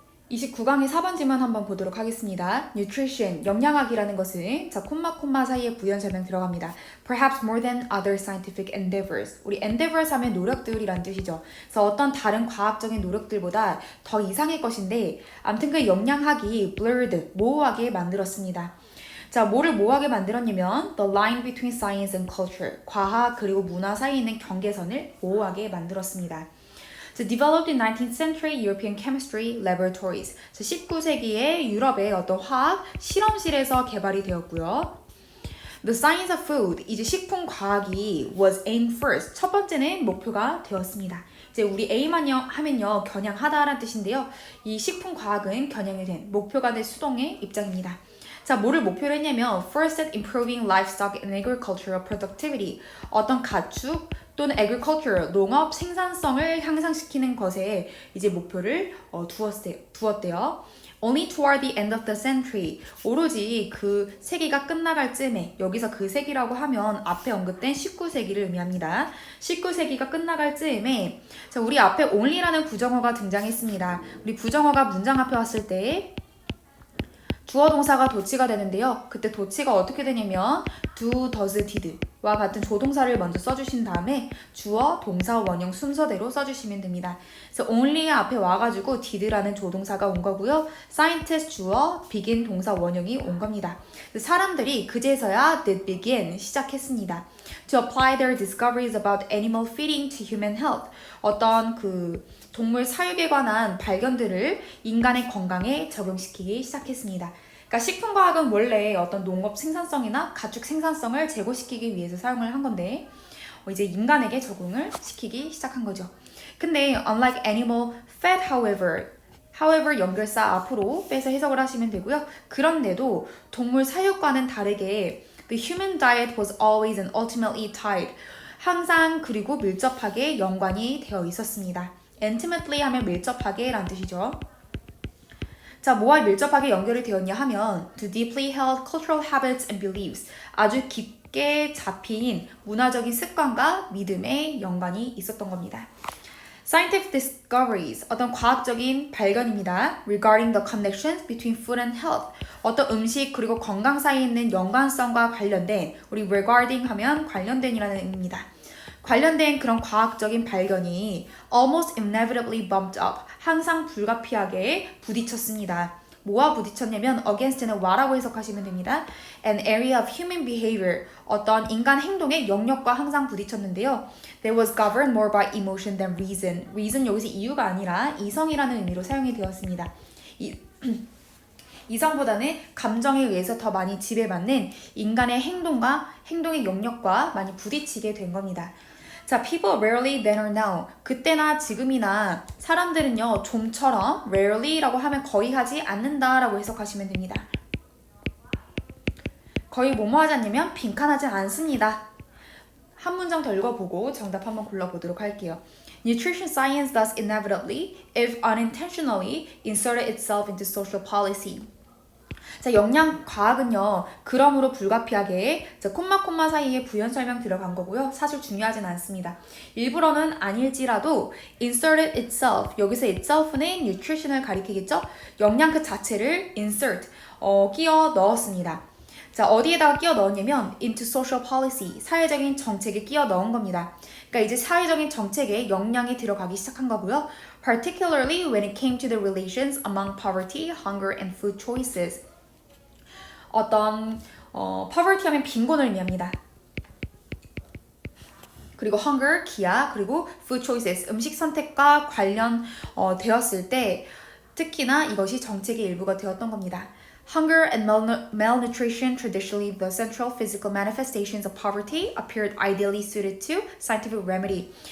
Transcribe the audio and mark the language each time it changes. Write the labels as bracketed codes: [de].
[ko] 29강의 4번 질문 한번 보도록 하겠습니다. Nutrition, 영양학이라는 것은 자, 콤마 사이에 부연 설명 들어갑니다. [en] Perhaps more than other scientific endeavors. [ko] 우리 endeavors 하면 노력들이란 뜻이죠. 그래서 어떤 다른 과학적인 노력들보다 더 이상의 것인데 아무튼 그 영양학이 blurred, 모호하게 만들었습니다. 자, 뭐를 모호하게 만들었냐면 [en] the line between science and culture, [ko] 과학 그리고 문화 사이에 있는 경계선을 모호하게 만들었습니다. [en] So developed in 19th century European chemistry laboratories. [ko] 19세기에 유럽의 어떤 화학 실험실에서 개발이 되었고요. [en] The science of food, [ko] 이제 식품 과학이 [en] was aimed first. [ko] 첫 번째는 목표가 되었습니다. 이제 우리 aim하면요 겨냥하다라는 뜻인데요. 이 식품 과학은 겨냥이 된 목표가 된 수동의 입장입니다. 자, 뭐를 목표로 했냐면 [en] first at improving livestock and agricultural productivity. [ko] 어떤 가축 또는 agriculture, 농업 생산성을 향상시키는 것에 이제 목표를 두었대요. [en] Only toward the end of the century. [ko] 오로지 그 세기가 끝나갈 쯤에, 여기서 그 세기라고 하면 앞에 언급된 19세기를 의미합니다. 19세기가 끝나갈 쯤에 자, 우리 앞에 only라는 부정어가 등장했습니다. 우리 부정어가 문장 앞에 왔을 때 주어 동사가 도치가 되는데요. 그때 도치가 어떻게 되냐면 do, does, did와 같은 조동사를 먼저 써주신 다음에 주어, 동사, 원형 순서대로 써주시면 됩니다. 그래서 only 앞에 와가지고 did라는 조동사가 온 거고요. scientist 주어, begin 동사 원형이 온 겁니다. 사람들이 그제서야 [en] did begin [ko] 시작했습니다. [en] To apply their discoveries about animal feeding to human health. [ko] 어떤 그 동물 사육에 관한 발견들을 인간의 건강에 적용시키기 시작했습니다. 그러니까 식품과학은 원래 어떤 농업 생산성이나 가축 생산성을 제고시키기 위해서 사용을 한 건데 이제 인간에게 적용을 시키기 시작한 거죠. 근데 [en] unlike animal fat however [ko] 연결사 앞으로 빼서 해석을 하시면 되고요. 그런데도 동물 사육과는 다르게 [en] the human diet was always and ultimately tied. [ko] 항상 그리고 밀접하게 연관이 되어 있었습니다. intimately 하면 밀접하게 라는 뜻이죠. 자, 뭐와 밀접하게 연결이 되었냐 하면 [en] to deeply held cultural habits and beliefs. [ko] 아주 깊게 잡힌 문화적인 습관과 믿음의 연관이 있었던 겁니다. [en] Scientific discoveries, [ko] 어떤 과학적인 발견입니다. [en] Regarding the connections between food and health, [ko] 어떤 음식 그리고 건강 사이에 있는 연관성과 관련된, 우리 regarding 하면 관련된이라는 의미입니다. 관련된 그런 과학적인 발견이 [en] almost inevitably bumped up, [ko] 항상 불가피하게 부딪혔습니다. 뭐와 부딪혔냐면 against는 what라고 해석하시면 됩니다. [en] An area of human behavior, [ko] 어떤 인간 행동의 영역과 항상 부딪혔는데요. [en] That was governed more by emotion than reason. [ko] reason 여기서 이유가 아니라 이성이라는 의미로 사용이 되었습니다. 이성보다는 감정에 의해서 더 많이 지배받는 인간의 행동의 영역과 많이 부딪히게 된 겁니다. [en] 자, people rarely then or now. [ko] 그때나 지금이나 사람들은요, 좀처럼 rarely라고 하면 거의 하지 않는다라고 해석하시면 됩니다. 거의 뭐뭐 하지 않냐면 빈칸하지 않습니다. 한 문장 더 읽어보고 정답 한번 골라보도록 할게요. [en] Nutrition science thus inevitably, if unintentionally, inserted itself into social policy. [ko] 자, 영양과학은요, 그러므로 불가피하게 콤마 사이에 부연 설명 들어간 거고요. 사실 중요하진 않습니다. 일부러는 아닐지라도 [en] inserted itself, [ko] 여기서 itself는 nutrition을 가리키겠죠? 영양 그 자체를 insert, 끼워 넣었습니다. 자, 어디에다가 끼워 넣었냐면 [en] into social policy, [ko] 사회적인 정책에 끼워 넣은 겁니다. 그러니까 이제 사회적인 정책에 영양이 들어가기 시작한 거고요. [en] Particularly when it came to the relations among poverty, hunger, and food choices. [ko] 어떤 poverty 하면 빈곤을 의미합니다. 그리고 hunger, 기아, 그리고 food choices, 음식 선택과 관련 되었을 때 특히나 이것이 정책의 일부가 되었던 겁니다. [en] Hunger and malnutrition, traditionally the central physical manifestations of poverty, appeared ideally suited to scientific remedy.